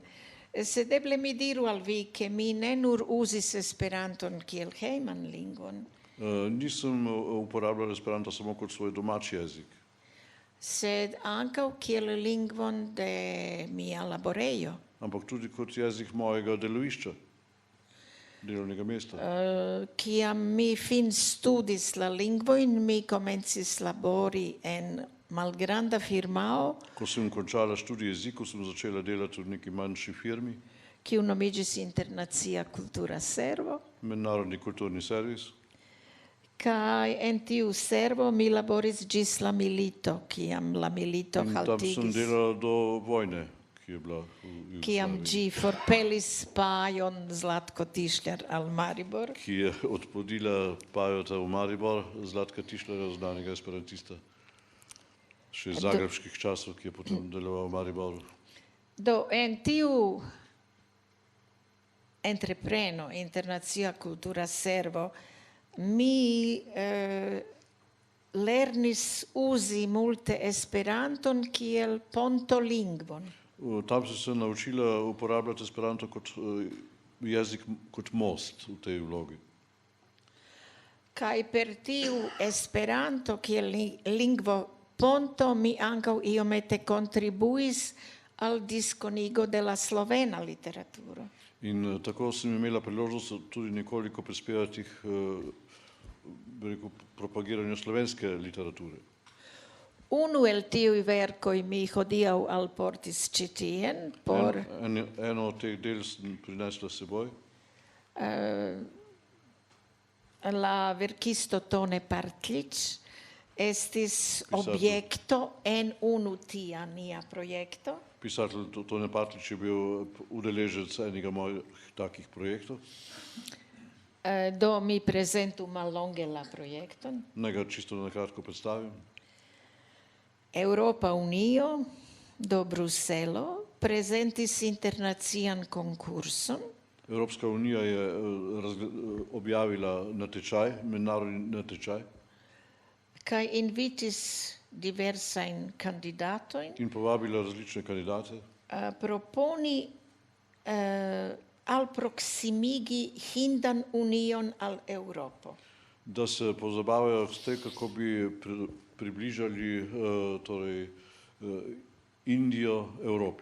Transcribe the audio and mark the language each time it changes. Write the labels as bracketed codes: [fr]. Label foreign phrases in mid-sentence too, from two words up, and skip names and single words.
[eo] Sed eble mi diru al vi, ke mi ne nur uzis Esperanton kiel hejman lingvon, [sl] Nisem uporabljal Esperanta samo kot svoj domači jezik, [eo] sed ankaŭ kiel lingvon de mia laborejo. [sl] ampak tudi kot jezik mojega delovišča, delovnega mesta. [eo] Kiam mi finstudis la lingvojn, mi komencis labori en malgranda firmao, [sl] Ko sem končala študij jezikov, sem začela delati v neki manjši firmi, [eo] kiu nomiĝis Internacia Kultura Servo, [sl] Mednarodni kulturni servis. [eo] kaj en tiu servo mi laboris ĝis la milito, kiam la milito [sl] In tam sem [eo] haltigis, [sl] delala do vojne, ki je bila v [eo] kiam [sl] Jugoslaviji, [eo] ĝi forpelis Pajon Zlatko Tišljar al Maribor. [sl] ki je odpodila Pajota v Maribor, Zlatka Tišlerja, znanega esperantista, še iz zagrebških časov, ki je potem deloval v Mariboru. [eo] Do en tiu entrepreno Internacia Kultura Servo mi lernis uzi multe Esperanton kiel pontolingvon. [sl] Tam sem se naučila uporabljati Esperanto kot jezik, kot most v tej vlogi. [eo] Kaj per tiu Esperanto kiel lingvo ponto mi ankaŭ iomete kontribuis al diskonigo de la slovena literaturo. [sl] In tako sem imela priložnost tudi nekoliko prispevati k bi rekel, propagiranju slovenske literature. [eo] Unu el tiuj verkoj mi hodiaŭ alportis ĉi tien por [sl] Eno od teh del sem prinesla s seboj. [eo] la verkisto Tone Partlič estis objekto en unu tia nia projekto. [sl] Pisatelj Tone Partlič je bil udeleženec enega mojih takih projektov. [eo] Do mi prezentu mallonge la projekton. [sl] Naj ga čisto na kratko predstavim. [eo] Europa Unio do Bruselo prezentis internacian konkurson, [sl] Evropska unija je objavila natečaj, mednarodni natečaj [eo] kaj invitis diversajn kandidatojn [sl] in povabila različne kandidate, [eo] proponi alproksimigi Hindan Union al Europo. [sl] da se pozabavajo s tem, kako bi približali torej, Indijo Evropi.